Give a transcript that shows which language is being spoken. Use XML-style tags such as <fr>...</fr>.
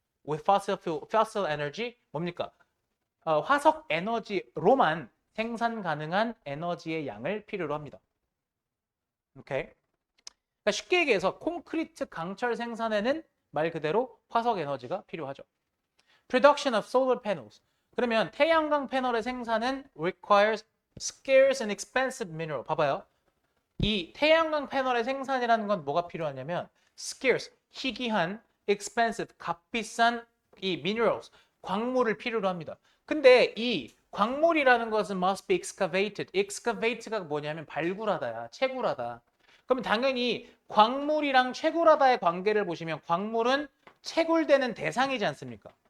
<en>with fossil energy</en> <ko>뭡니까? 화석 에너지로만 생산 가능한 에너지의 양을 필요로 합니다. 오케이? 그러니까 쉽게 얘기해서 콘크리트 강철 생산에는 말 그대로 화석 에너지가 필요하죠.</ko> <en>Production of solar panels.</en> <ko>그러면 태양광 패널의 생산은</ko> <en>requires scarce and expensive mineral.</en> <ko>봐봐요. 이 태양광 패널의 생산이라는 건 뭐가 필요하냐면 scarce, 희귀한, expensive, 값비싼 이 minerals, 광물을 필요로 합니다. 근데 이 광물이라는 것은</ko> <en>must be excavated.</en> <ko>excavate가 뭐냐면 발굴하다야, 채굴하다. 그럼 당연히 광물이랑 채굴하다의 관계를 보시면 광물은 채굴되는 대상이지 않습니까?</ko>